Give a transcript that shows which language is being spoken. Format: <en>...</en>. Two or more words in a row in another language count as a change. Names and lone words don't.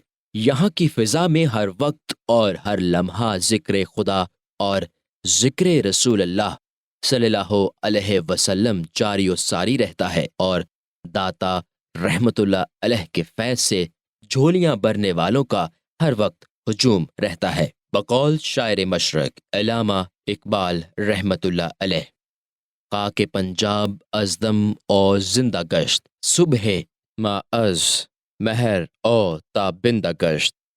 <ur>یہاں کی فضا میں ہر وقت اور ہر لمحہ ذکر خدا اور ذکر رسول اللہ صلی اللہ علیہ وسلم جاری و ساری رہتا ہے، اور داتا رحمت اللہ علیہ کے فیض سے جھولیاں بھرنے والوں کا ہر وقت ہجوم رہتا ہے۔ بقول شاعر مشرق علامہ اقبال رحمت اللہ علیہ:</ur> <fa>خاک پنجاب از دم او زندہ گشت، صبح ما از مہر او تابندہ گشت۔</fa>